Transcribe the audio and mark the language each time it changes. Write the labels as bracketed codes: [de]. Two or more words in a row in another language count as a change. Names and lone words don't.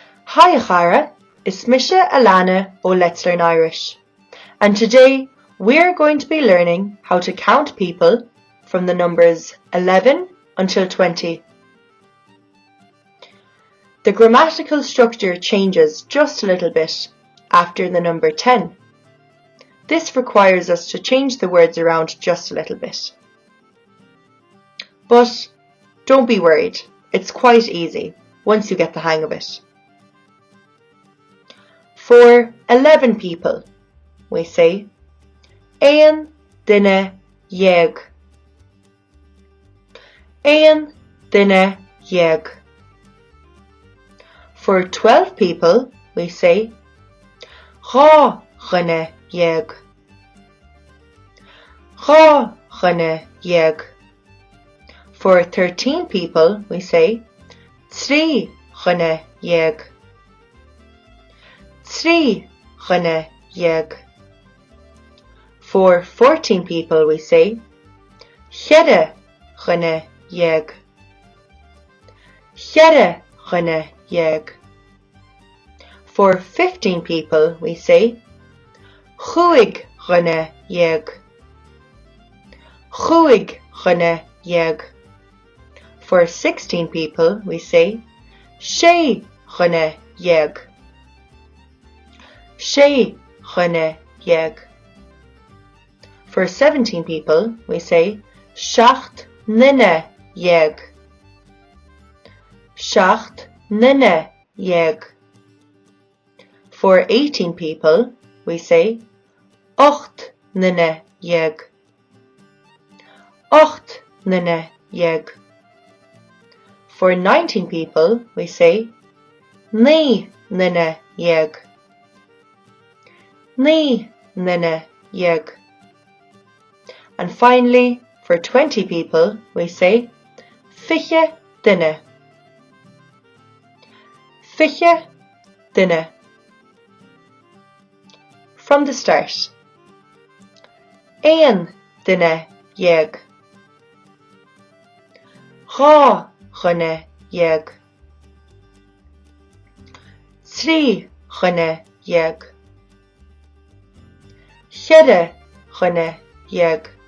[ga] Haigh chara [en] is fiche alana o Let's Learn Irish, and today we're going to be learning how to count people from the numbers 11 until 20. The grammatical structure changes just a little bit after the number 10. This requires us to change the words around just a little bit. But don't be worried, it's quite easy once you get the hang of it. For 11 people, we say [ga] Ein duine dhéag. Ein duine dhéag. [en] For 12 people, we say [ga] dhá dhuine dhéag. Dhá dhuine dhéag. [en] For 13 people, we say [ga] trí dhuine dhéag. Trí dhuine dhéag. [en] For 14 people, we say [ga] cheithre dhuine dhéag. Cheithre dhuine dhéag. [en] For 15 people, we say [ga] cúig dhuine dhéag. Cúig dhuine dhéag. [en] For 16 people, we say [ga] sé dhuine dhéag. Sé dhuine dhéag. [en] For 17 people, we say [ga] seacht nduine dhéag. Seacht nduine dhéag. [en] For 18 people, we say [ga] ocht nduine dhéag. Ocht nduine dhéag. [en] For 19 people, we say [ga] naoi nduine dhéag. Naoi nduine dhéag. [en] And finally, for 20 people, we say [ga] fiche duine. Fiche duine. [en] From the start. [ga] Ein duine dhéag. Dhá dhuine dhéag. Trí dhuine dhéag. Cheithre dhuine dhéag.